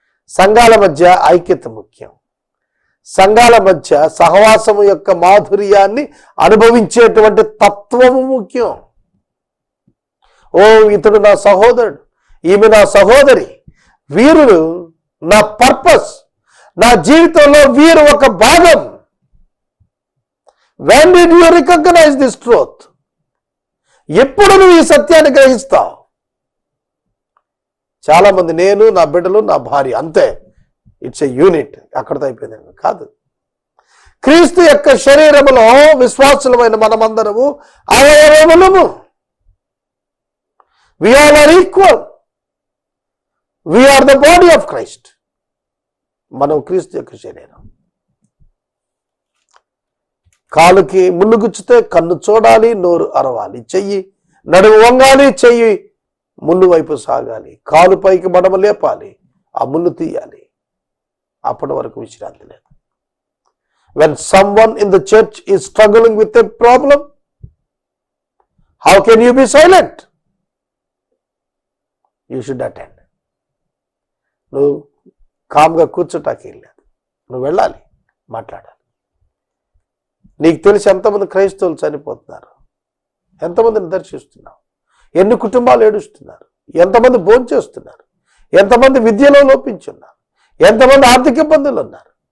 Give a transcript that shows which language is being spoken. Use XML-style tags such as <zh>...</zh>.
<te>సంఘాల మధ్య ఐక్యత ముఖ్యం. సంఘాల మధ్య సహవాసము యొక్క మాధుర్యాన్ని అనుభవించేటువంటి తత్వము ముఖ్యం. ఓ ఇతడు నా సహోదరుడు, ఈమె నా సహోదరి, వీరు నా పర్పస్, నా జీవితంలో వీరు ఒక భాగం.</te> <en>When did you recognize this truth?</en> <te>ఎప్పుడు నువ్వు ఈ సత్యాన్ని గ్రహిస్తావు? చాలా మంది నేను, నా బిడ్డలు, నా భార్య, అంతే,</te> <en>it's a unit,</en> <te>అక్కడితో అయిపోయింది. కాదు. క్రీస్తు యొక్క శరీరములో విశ్వాసులమైన మనమందరము అవయవములము.</te> <en>We all are equal. We are the body of Christ.</en> <te>మనం క్రీస్తు యొక్క శరీరం. కాలుకి ముళ్ళు గుచ్చితే కన్ను చూడాలి, నోరు అరవాలి, చెయ్యి నడుము వంగాలి, చెయ్యి ముళ్ళు వైపు సాగాలి, కాలు పైకి మడమ లేపాలి, ఆ ముళ్ళు తీయాలి. అప్పటి వరకు విశ్రాంతి లేదు.</te> <en>When someone in the church is struggling with a problem, how can you be silent? You should attend.</en> <te>నువ్వు కామ్గా కూర్చోటానికి వెళ్ళలేదు, నువ్వు వెళ్ళాలి, మాట్లాడాలి. నీకు తెలిసి ఎంతమంది క్రైస్తవులు చనిపోతున్నారు, ఎంతమందిని దర్శిస్తున్నావు, ఎన్ని కుటుంబాలు ఏడుస్తున్నారు, ఎంతమంది భోంచేస్తున్నారు, ఎంతమంది విద్యలో లోపించున్నారు, ఎంతమంది ఆర్థిక ఇబ్బందులు ఉన్నారు.</te>